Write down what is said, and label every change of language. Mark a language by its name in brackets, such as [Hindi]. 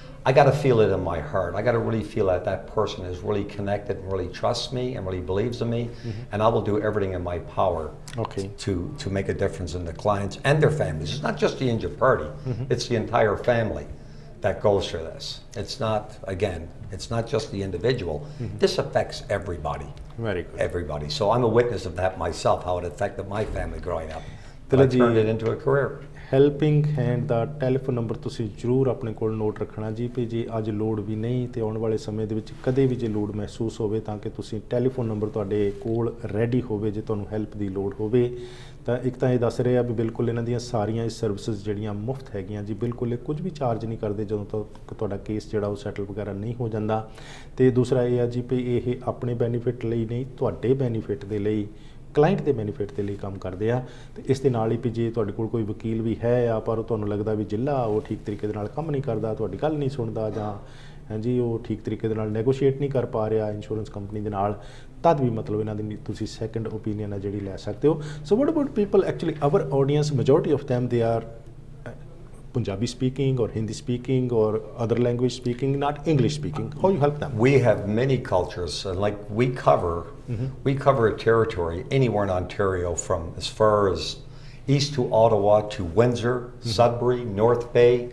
[English] I got to feel it in my heart. I got to really feel that that person is really connected and really trusts me and really believes in me, and I will do everything in my power to make a difference in the clients and their families. It's not just the injured party, it's the entire family that goes through this. It's not, again, it's not just the individual. This affects everybody. Very good. Everybody. So I'm a witness of that myself, how it affected my family growing up. But I turned it into a career. [Punjabi] Helping hand ਦਾ telephone number ਤੁਸੀਂ ਜ਼ਰੂਰ ਆਪਣੇ ਕੋਲ note ਰੱਖਣਾ ਜੀ, ਵੀ ਜੇ ਅੱਜ ਲੋੜ ਵੀ ਨਹੀਂ ਤੇ ਆਉਣ ਵਾਲੇ ਸਮੇਂ ਦੇ ਵਿੱਚ ਕਦੇ ਵੀ ਜੇ ਲੋੜ ਮਹਿਸੂਸ ਹੋਵੇ ਤਾਂ ਕਿ ਤੁਸੀਂ ਟੈਲੀਫੋਨ ਨੰਬਰ ਤੁਹਾਡੇ ਕੋਲ ਰੈਡੀ ਹੋਵੇ ਜੇ ਤੁਹਾਨੂੰ ਹੈਲਪ ਦੀ ਲੋੜ ਹੋਵੇ। ਤਾਂ ਇੱਕ ਤਾਂ ਇਹ ਦੱਸ ਰਹੇ ਆ ਵੀ ਬਿਲਕੁਲ ਇਹਨਾਂ ਦੀਆਂ ਸਾਰੀਆਂ ਇਹ ਸਰਵਿਸਿਜ਼ ਜਿਹੜੀਆਂ ਮੁਫਤ ਹੈਗੀਆਂ ਜੀ, ਬਿਲਕੁਲ ਇਹ ਕੁਝ ਵੀ ਚਾਰਜ ਨਹੀਂ ਕਰਦੇ ਜਦੋਂ ਤੱਕ ਤੁਹਾਡਾ ਕੇਸ ਜਿਹੜਾ ਉਹ ਸੈਟਲ ਵਗੈਰਾ ਨਹੀਂ ਹੋ ਜਾਂਦਾ। ਤੇ ਦੂਸਰਾ ਇਹ ਆ ਜੀ ਵੀ ਇਹ ਆਪਣੇ ਬੈਨੀਫਿਟ ਲਈ ਨਹੀਂ, ਤੁਹਾਡੇ ਬੈਨੀਫਿਟ ਦੇ ਲਈ, ਕਲਾਇੰਟ ਦੇ ਬੈਨੀਫਿਟ ਦੇ ਲਈ ਕੰਮ ਕਰਦੇ ਆ। ਤੇ ਇਸ ਦੇ ਨਾਲ ਹੀ ਵੀ ਜੇ ਤੁਹਾਡੇ ਕੋਲ ਕੋਈ ਵਕੀਲ ਵੀ ਹੈ ਆ ਪਰ ਤੁਹਾਨੂੰ ਲੱਗਦਾ ਵੀ ਜ਼ਿਲ੍ਹਾ ਉਹ ਠੀਕ ਤਰੀਕੇ ਦੇ ਨਾਲ ਕੰਮ ਨਹੀਂ ਕਰਦਾ, ਤੁਹਾਡੀ ਗੱਲ ਨਹੀਂ ਸੁਣਦਾ, ਜਾਂ ਹਾਂਜੀ ਉਹ ਠੀਕ ਤਰੀਕੇ ਦੇ ਨਾਲ ਨੈਗੋਸ਼ੀਏਟ ਨਹੀਂ ਕਰ ਪਾ ਰਿਹਾ ਇੰਸ਼ੋਰੈਂਸ ਕੰਪਨੀ ਦੇ ਨਾਲ, ਤਦ ਵੀ ਮਤਲਬ ਇਹਨਾਂ ਦੀ ਤੁਸੀਂ ਸੈਕੰਡ ਓਪੀਨੀਅਨ ਹੈ ਜਿਹੜੀ ਲੈ ਸਕਦੇ ਹੋ। [English] So what about people actually our audience, majority of them they are Punjabi speaking or Hindi speaking or other language speaking, not English speaking. How you help them? We have many cultures, like we cover a territory anywhere in Ontario, from as far as east to Ottawa to Windsor, Sudbury, North Bay.